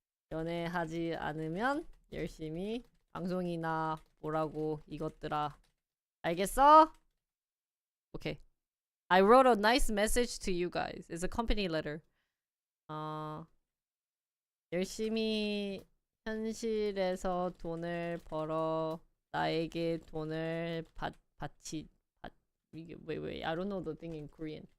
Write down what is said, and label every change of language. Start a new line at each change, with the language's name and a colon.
Korean: 연애하지 않으면 열심히 방송이나 보라고 이것들아. 알겠어? Okay.
English: I wrote a nice message to you guys. It's a company letter.
Korean: 열심히 현실에서 돈을 벌어 나에게 돈을 이게 왜
English: I don't know the thing in Korean.